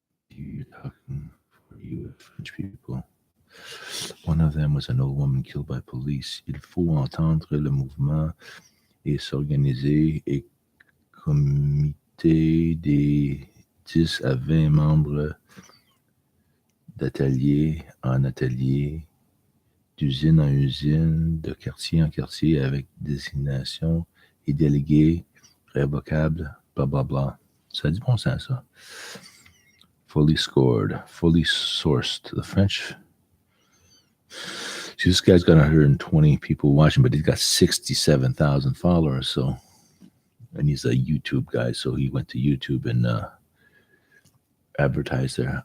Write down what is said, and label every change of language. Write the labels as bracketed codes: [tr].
[en] You're talking for you French people. One of them was an old woman killed by police. [fr] Il faut entendre le mouvement et s'organiser et comité des 10 à 20 membres d'atelier en atelier, d'usine en usine, de quartier en quartier avec désignation et délégués révocables, blablabla. Ça a du bon sens, ça. [en] Fully scored, fully sourced. The French. See, this guy's got 120 people watching, but he's got 67,000 followers. So, and he's a YouTube guy, so he went to YouTube and advertised there.